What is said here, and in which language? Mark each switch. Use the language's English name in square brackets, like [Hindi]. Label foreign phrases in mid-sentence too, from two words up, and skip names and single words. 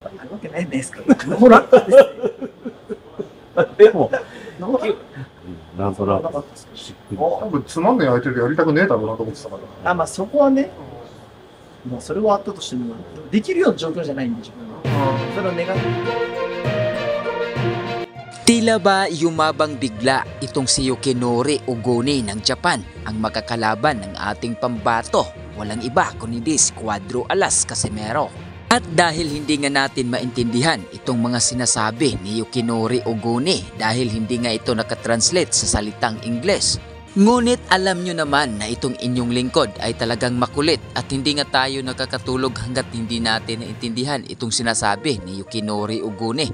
[Japanese] るわけないですから。ノーランカーですよ。でも、なんとなくしっくり。多分つまんない相手でやりたくねえだろうなと思ってたから。まあそこはね、まあそれはあったとしても、できるような状況じゃないんでしょ。それを願って。 [Filipino] Tila ba yumabang bigla itong si Yukinori Ogoni ng Japan, ang makakalaban ng ating pambato, walang iba kundi si Cuadro Alas Casimero. At dahil hindi nga natin maintindihan itong mga sinasabi ni Yukinori Ogoni dahil hindi nga ito nakatranslate sa salitang Ingles, ngunit alam nyo naman na itong inyong lingkod ay talagang makulit at hindi nga tayo nakakatulog hanggat hindi natin naintindihan itong sinasabi ni Yukinori Ogoni.